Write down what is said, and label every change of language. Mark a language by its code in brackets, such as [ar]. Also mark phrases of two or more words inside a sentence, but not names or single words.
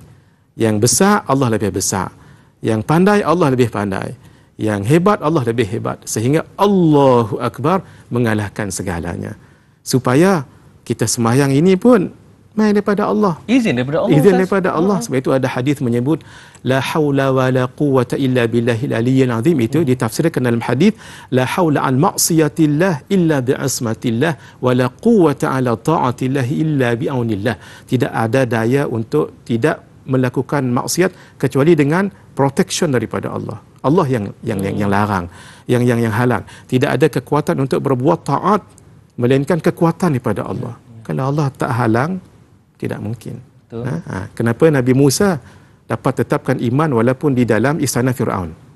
[ms] Yang besar, Allah lebih besar. Yang pandai, Allah lebih pandai. Yang hebat, Allah lebih hebat. Sehingga [ar] الله أكبر [ms] mengalahkan segalanya. Supaya kita sembahyang ini pun main daripada Allah. Izin daripada Allah. Izin daripada Allah. Sebab itu ada hadis menyebut [ar] لا حول ولا قوة إلا بالله العلي العظيم. [ms] Itu ditafsirkan dalam hadis [ar] لا حول عن معصية الله إلا بعصمة الله ولا قوة على طاعة الله إلا بعون الله. [ms] Tidak ada daya untuk tidak melakukan maksiat kecuali dengan protection daripada Allah. Allah yang larang, yang halang. Tidak ada kekuatan untuk berbuat taat melainkan kekuatan daripada Allah. Kalau Allah tak halang, tidak mungkin. Kenapa Nabi Musa dapat tetapkan iman walaupun di dalam istana Fir'aun?